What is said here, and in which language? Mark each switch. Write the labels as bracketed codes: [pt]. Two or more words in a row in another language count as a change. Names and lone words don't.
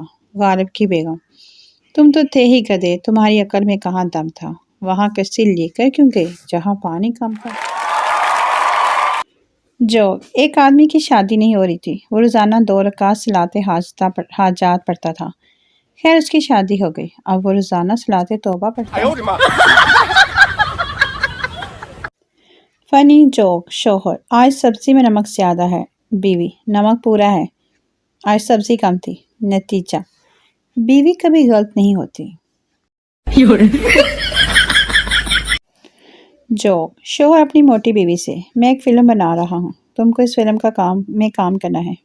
[hi] गालिब की बेगम, तुम तो थे ही गधे, तुम्हारी अकल में कहाँ दम था। वहाँ कश्ती लेकर क्यों गए जहाँ पानी कम था। जोक, एक आदमी की शादी नहीं हो रही थी, वो रोज़ाना 2 रकात सलाते हाजात पढ़ता था। खैर उसकी शादी हो गई, अब वो रोज़ाना सलाते तौबा पढ़ता [zh] 哎 [hi] है। [zh] 呦我的妈！ [en] funny joke [hi] शोहर, आज सब्जी में नमक ज़्यादा है। बीवी, नमक पूरा है, आज सब्जी कम थी। नतीजा, बीवी कभी गलत नहीं होती। जोक शोहर अपनी मोटी बीवी से, मैं एक फ़िल्म बना रहा हूँ, तुमको इस फिल्म का काम करना है।